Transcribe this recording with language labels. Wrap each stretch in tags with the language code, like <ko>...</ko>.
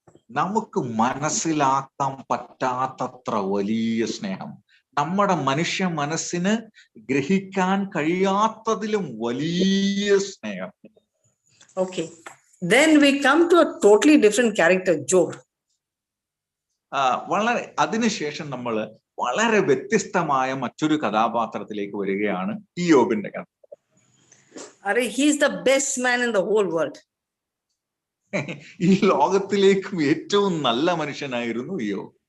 <ml>നമുക്ക് മനസ്സിലാക്കാൻ പറ്റാത്തത്ര വലിയ സ്നേഹം, നമ്മുടെ മനുഷ്യ മനസ്സിന് ഗ്രഹിക്കാൻ കഴിയാത്തതിലും വലിയ സ്നേഹം.</ml> <en>Okay. Then we come to a totally different character, Job.</en> <ml>വളരെ അതിനുശേഷം നമ്മൾ വളരെ വ്യത്യസ്തമായ മറ്റൊരു കഥാപാത്രത്തിലേക്ക് വരികയാണ് ഇയ്യോബിന്റെ കഥ.</ml> <en>He's the best man in the whole world.</en> <ml>ഈ ലോകത്തിലേക്കും ഏറ്റവും നല്ല മനുഷ്യനായിരുന്നു യോബ്.</ml>